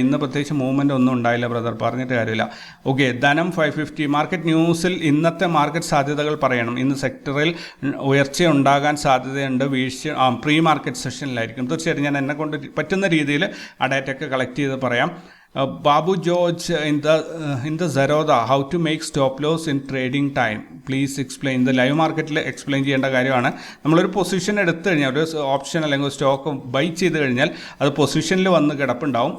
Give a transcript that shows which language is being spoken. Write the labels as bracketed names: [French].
[Malayalam] ഇന്ന് പ്രത്യേകിച്ച് മൂവ്മെൻ്റ് ഒന്നും ഉണ്ടായില്ല ബ്രദർ, പറഞ്ഞിട്ട് കാര്യമില്ല. ഓക്കെ, ധനം 550. മാർക്കറ്റ് ന്യൂസിൽ ഇന്നത്തെ മാർക്കറ്റ് സാധ്യതകൾ പറയണം. ഇന്ന് സെക്ടറിൽ ഉയർച്ച ഉണ്ടാകാൻ സാധ്യതയുണ്ട്. വീഴ്ച പ്രീ മാർക്കറ്റ് സെഷനിലായിരിക്കും. തീർച്ചയായിട്ടും ഞാൻ എന്നെ കൊണ്ട് പറ്റുന്ന രീതിയിൽ ആ ഡാറ്റയൊക്കെ കളക്ട് ചെയ്ത് പറയാം. [English] Babu George, in the Zerodha, how to make stop loss in trading time, please explain. The live marketil explain [Malayalam] ചെയ്യേണ്ട കാര്യമാണ്. നമ്മളൊരു പൊസിഷൻ എടുത്തു കഴിഞ്ഞാൽ, ഒരു ഓപ്ഷൻ അല്ലെങ്കിൽ സ്റ്റോക്ക് ബൈ ചെയ്ത് കഴിഞ്ഞാൽ അത് പൊസിഷനിൽ വന്ന് കിടപ്പുണ്ടാവും.